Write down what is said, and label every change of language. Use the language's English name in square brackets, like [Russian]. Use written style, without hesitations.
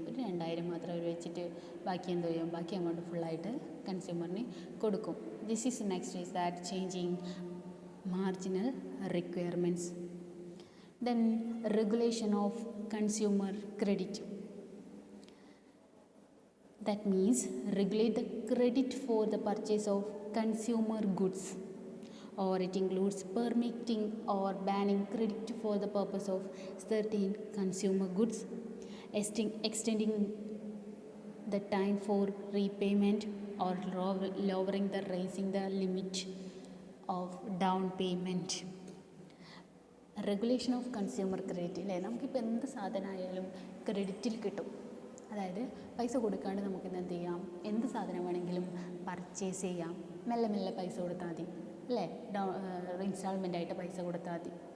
[Malayalam] ഒരു 2,000 മാത്രം അവർ വെച്ചിട്ട് ബാക്കി എന്ത് ചെയ്യും? ബാക്കി എമൗണ്ട് ഫുള്ളായിട്ട് കൺസ്യൂമറിന് കൊടുക്കും. [English] This is next is that changing marginal requirements. Then regulation of consumer credit. That means regulate the credit for the purchase of consumer goods, or it includes permitting or banning credit for the purpose of certain consumer goods, extending the time for repayment, or lowering the raising the limit of down payment. [Malayalam] Regulation of consumer credit അല്ലേ? നമുക്കിപ്പോൾ എന്ത് സാധനമായാലും ക്രെഡിറ്റിൽ കിട്ടും. അതായത് പൈസ കൊടുക്കാണ്ട് നമുക്കിന്ന് എന്ത് ചെയ്യാം? എന്ത് സാധനം വേണമെങ്കിലും പർച്ചേസ് ചെയ്യാം. മെല്ലെ മെല്ലെ പൈസ കൊടുത്താൽ മതി അല്ലേ? ഇൻസ്റ്റാൾമെൻ്റായിട്ട് പൈസ കൊടുത്താൽ മതി.